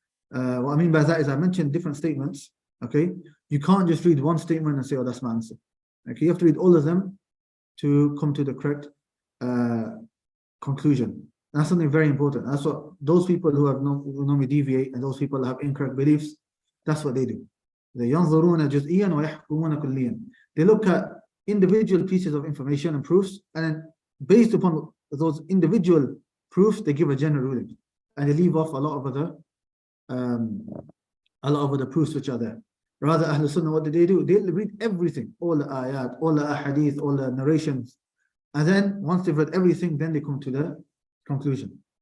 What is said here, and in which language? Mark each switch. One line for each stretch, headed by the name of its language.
English: What I mean by that is I mentioned different statements. Okay, you can't just read one statement and say, oh, that's my answer. Okay, you have to read all of them to come to the correct conclusion. That's something very important. That's what those people who normally deviate and those people who have incorrect beliefs, that's what they do.
Arabic: They ينظرون جزئيا ويحكمون كليا.
English: They look at individual pieces of information and proofs, and then based upon those individual proofs, they give a general ruling, and they leave off a lot of other proofs which are there. Rather, Ahlul Sunnah, what do? They read everything, all the ayat, all the hadith, all the narrations, and then once they've read everything, then they come to the conclusion.